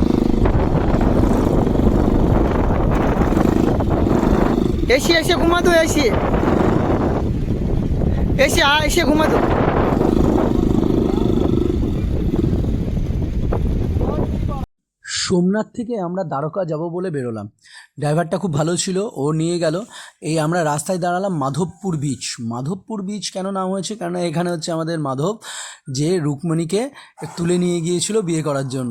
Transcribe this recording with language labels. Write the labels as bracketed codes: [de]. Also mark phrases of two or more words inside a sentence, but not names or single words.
[hi] ऐसे ऐसे घुमा दो, ऐसे ऐसे ऐसे घुमा दो। [bn] সোমনাথ থেকে আমরা দ্বারকা যাব বলে বেরোলাম। ড্রাইভারটা খুব ভালো ছিল, ও নিয়ে গেল। এই আমরা রাস্তায় দাঁড়ালাম মাধবপুর বিচ। মাধবপুর বিচ কেন নাম হয়েছে? কারণ এখানে হচ্ছে আমাদের মাধব যে রুক্মিণীকে তুলে নিয়ে গিয়েছিল বিয়ে করার জন্য।